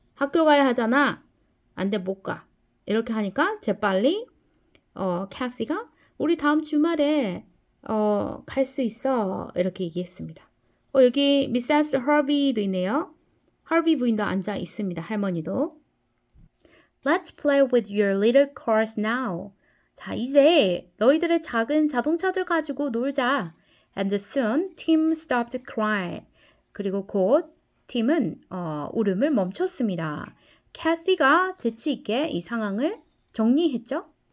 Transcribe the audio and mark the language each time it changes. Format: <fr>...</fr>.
<ko>학교 가야 하잖아. 안 돼 못 가. 이렇게 하니까 재빨리 캐시가 우리 다음 주말에 갈 수 있어. 이렇게 얘기했습니다. 여기 미세스 허비도 있네요. 허비 부인도 앉아 있습니다. 할머니도.</ko> <en>Let's play with your little cars now.</en> <ko>자, 이제 너희들의 작은 자동차들 가지고 놀자.</ko> <en>And soon Tim stopped crying.</en> <ko>그리고 곧 팀은 울음을 멈췄습니다. 캐시가 재치 있게 이 상황을 정리했죠.</ko>